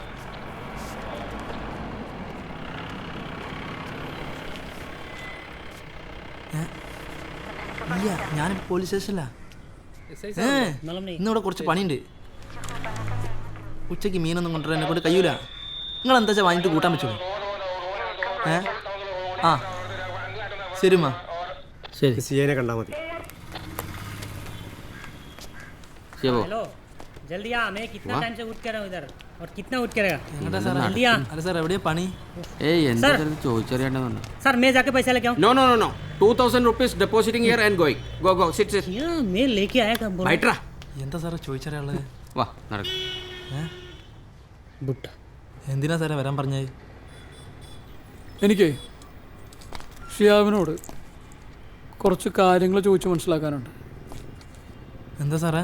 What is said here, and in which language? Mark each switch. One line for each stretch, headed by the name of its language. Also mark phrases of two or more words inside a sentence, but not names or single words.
Malayalam: ഇല്ല, ഞാൻ പോലീസ് സ്റ്റേഷനിലാ. ഇന്നിവിടെ കുറച്ച് പണിയുണ്ട്. ഉച്ചയ്ക്ക് മീനൊന്നും കൊണ്ടുവരാൻ എന്നെ കൊണ്ട് കഴിയൂല. നിങ്ങൾ എന്താ വെച്ചാൽ വാങ്ങിയിട്ട് കൂട്ടാൻ പറ്റുമോ? ശരിമ്മാ, ശരി. സിയെ കണ്ടാൽ മതി.
Hindi: जल्दी आ, मैं कितना टाइम से उठ कर रहा हूं इधर और कितना उठ करेगा? जल्दी आ. अरे सर
Malayalam: എവിടെയാ പണി?
Hindi: सर मैं जाके पैसा लेके आऊं.
English: No 2000 rupees depositing here and going. Go sit.
Hindi: क्या मैं लेके आया कब बोल? बैठरा.
Malayalam: എന്താ സാറേ ചോദിച്ചറിയാനുള്ളത്? വാ നടക്ക്. ബുട്ട എന്തിനാ സാറേ വരാൻ പറഞ്ഞത്? എനിക്ക് ഷിയാവിനോട് കുറച്ച് കാര്യങ്ങൾ ചോദിച്ച് മനസ്സിലാക്കാനുണ്ട്. എന്താ സാറേ?